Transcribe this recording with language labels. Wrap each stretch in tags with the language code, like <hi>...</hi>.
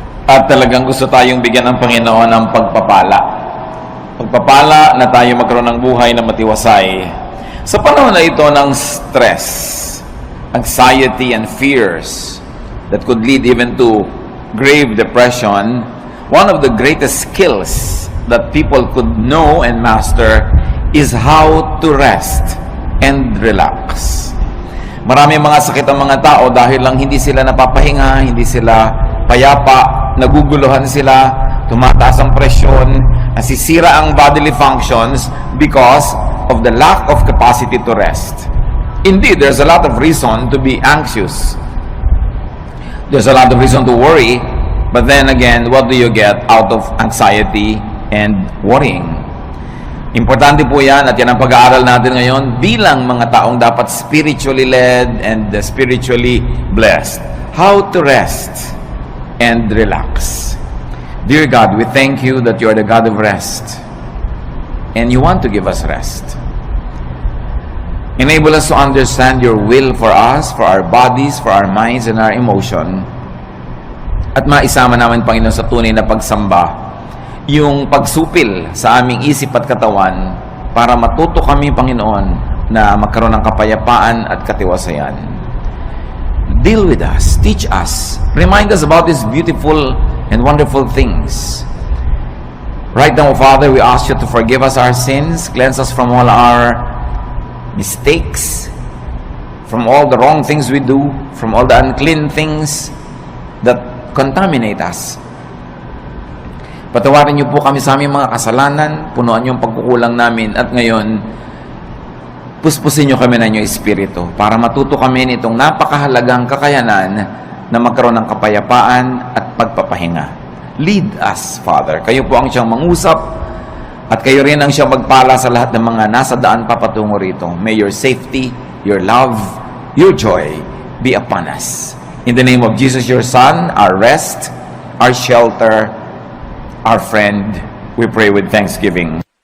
<tl>At talagang gusto tayong bigyan ng Panginoon ng pagpapala. Pagpapala na tayo magkaroon ng buhay na matiwasay. Sa panahon na ito ng</tl> <en>stress, anxiety, and fears that could lead even to grave depression, one of the greatest skills that people could know and master is how to rest and relax.</en> <tl>Marami mga sakit ang mga tao dahil lang hindi sila napapahinga, hindi sila payapa, naguguluhan sila, tumataas ang presyon, nasisira ang bodily functions</tl> <en>because of the lack of capacity to rest. Indeed, there's a lot of reason to be anxious. There's a lot of reason to worry, but then again, what do you get out of anxiety and worrying?</en> <tl>Importante po yan at yan ang pag-aaral natin ngayon bilang mga taong dapat</tl> <en>spiritually led and spiritually blessed. How to rest and relax. Dear God, we thank you that you are the God of rest and you want to give us rest. Enable us to understand your will for us, for our bodies, for our minds, and our emotion.</en> <tl>At maisama namin, Panginoon, sa tunay na pagsamba, yung pagsupil sa aming isip at katawan para matuto kami, Panginoon, na magkaroon ng kapayapaan at katiwasayan.</tl> <en>Deal with us, teach us, remind us about these beautiful and wonderful things. Right now, Father, we ask you to forgive us our sins, cleanse us from all our mistakes, from all the wrong things we do, from all the unclean things that contaminate us.</en> <tl>Patawarin niyo po kami sa aming mga kasalanan, punuan niyo ang pagkukulang namin, at ngayon, puspusin niyo kami ng inyong Espiritu para matuto kami nitong napakahalagang kakayanan na magkaroon ng kapayapaan at pagpapahinga.</tl> <en>Lead us, Father.</en> <tl>Kayo po ang siyang mangusap at kayo rin ang siyang magpala sa lahat ng mga nasa daan papatungo rito.</tl> <en>May your safety, your love, your joy be upon us. In the name of Jesus, your Son, our rest, our shelter, our friend, we pray with thanksgiving.</en>